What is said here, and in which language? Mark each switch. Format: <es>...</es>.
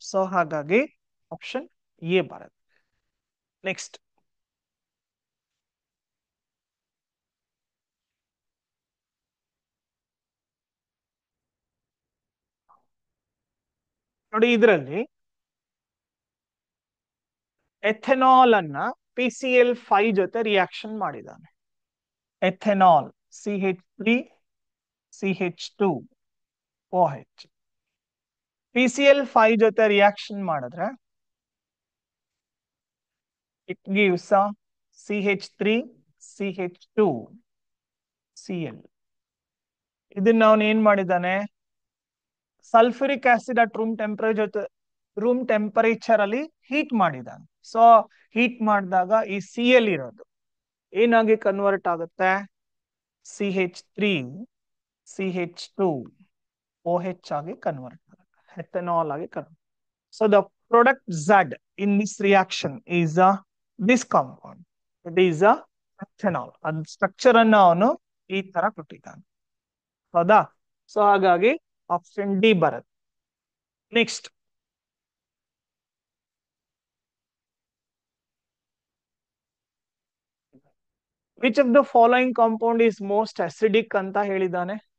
<kn>So ಹಾಗಾಗಿ option A ಬರುತ್ತೆ. Next ನೋಡಿ, ಇದರಲ್ಲಿ ಎಥೆನಾಲ್ ಅನ್ನ PCl5 ಜೊತೆ ರಿಯಾಕ್ಷನ್ ಮಾಡಿದ್ದಾನೆ. Ethanol CH3 CH2 OH PCl5 ಜೊತೆ ರಿಯಾಕ್ಷನ್ ಮಾಡಿದ್ರೆ</kn> <en>it gives a CH3 CH2 Cl.</en> <kn>ಇದನ್ನ ಅವನು ಏನ್ ಮಾಡಿದ್ದಾನೆ, sulphuric acid at room temperature ಅಲ್ಲಿ ಹೀಟ್ ಮಾಡಿದ್ದಾನೆ. ಸೊ ಹೀಟ್ ಮಾಡಿದಾಗ ಈ Cl ಇರೋದು ಏನಾಗಿ ಕನ್ವರ್ಟ್ ಆಗುತ್ತೆ, CH3 CH2 OH ಆಗಿ ಕನ್ವರ್ಟ್ ಆಗುತ್ತೆ, ಎಥೆನಾಲ್ ಆಗಿ convert.</kn> <en>So the product Z in this reaction is this compound. It is ethanol.</en> <kn>ಅದ್ ಸ್ಟ್ರಕ್ಚರ್ ಅನ್ನ ಅವನು ಈ ತರ ಕೊಟ್ಟಿದ್ದಾನೆ. ಹೌದಾ? ಸೊ ಹಾಗಾಗಿ ಆಪ್ಷನ್ ಡಿ ಬರುತ್ತೆ. Next which of the following compound is most acidic ಅಂತ ಹೇಳಿದ್ದಾನೆ.</kn>